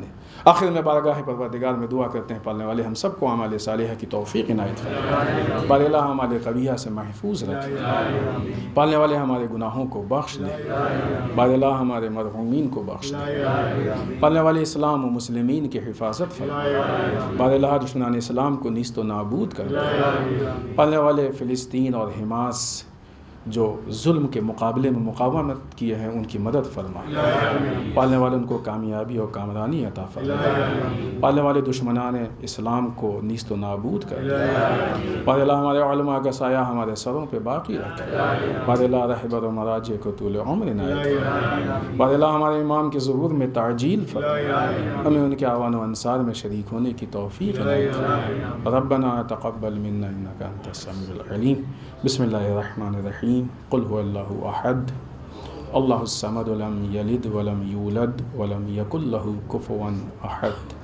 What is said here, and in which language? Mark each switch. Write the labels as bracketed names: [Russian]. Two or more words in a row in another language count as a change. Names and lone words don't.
[Urdu] آخر میں بارگاہ پروردگار میں دعا کرتے ہیں پالنے والے ہم سب کو اعمال صالحہ کی توفیق عنایت فرمائے. بار الہ ہمارے قبیحہ سے محفوظ رکھے. پالنے والے ہمارے گناہوں کو بخش دے. بار الہ ہمارے مرحومین کو بخش دے. پالنے والے اسلام و مسلمین کی حفاظت فرمائے. بار الہ دشمنان اسلام کو نیست و نابود کر دے. پالنے والے فلسطین اور حماس جو ظلم کے مقابلے میں مقاومت کیے ہیں ان کی مدد فرما. پالنے والے ان کو کامیابی اور کامرانی عطا فرما. پالنے والے دشمنان اسلام کو نیست و نابود کر دے. بار الہ ہمارے علماء کا سایہ ہمارے سروں پہ باقی رکھے. بار الہ رہبر و مراجع کو طول عمر عنایت فرما. بار الہ ہمارے امام کے ظہور میں تعجیل فرما. ہمیں ان کے اعوان و انصار میں شریک ہونے کی توفیق عنایت فرما. [Arabic] ربنا تقبل منا انک انت السمیع العلیم. بسم اللہ الرحمن الرحیم. قل هو الله احد اللہ الصمد لم یلد ولم یولد ولم یکن له کفوا احد.